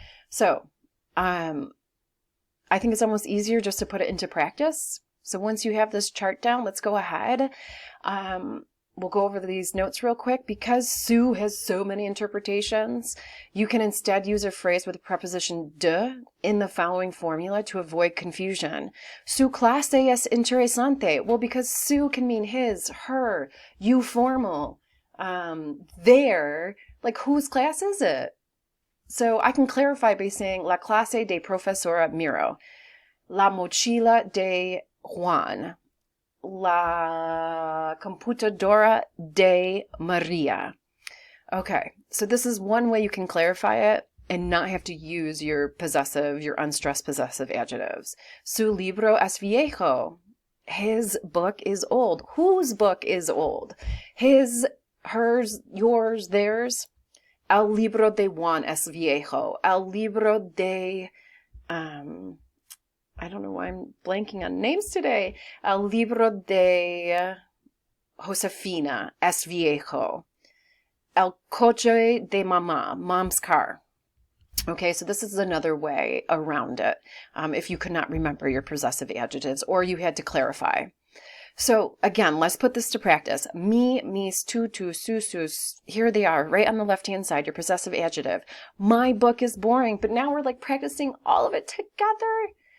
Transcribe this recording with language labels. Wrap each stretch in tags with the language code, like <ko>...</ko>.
<en>So, I think it's almost easier just to put it into practice. So once you have this chart down, let's go ahead. We'll go over these notes real quick. Because su has so many interpretations, you can instead use a phrase with the preposition de in the following formula to avoid confusion.</en> <es>Su clase es interesante.</es> <en>Well, because su can mean his, her, you formal, their, like whose class is it?</en> <es>So I can clarify by saying la clase de profesora Miro, la mochila de Juan, la computadora de Maria.</es> <en>Okay, so this is one way you can clarify it and not have to use your possessive, your unstressed possessive adjectives.</en> <es>Su libro es viejo. His book is old.</es> <en>Whose book is old? His, hers, yours, theirs.</en> <es>El libro de Juan es viejo.</es> <en>El libro de, I don't know why I'm blanking on names today.</en> <es>El libro de Josefina es viejo. El coche de mamá, mom's car.</es> <en>Okay, so this is another way around it. If you could not remember your possessive adjectives or you had to clarify. So again, let's put this to practice. Me, mis, tu, su, sus. Here they are, right on the left-hand side, your possessive adjective. My book is boring, but now we're like practicing all of it together.</en>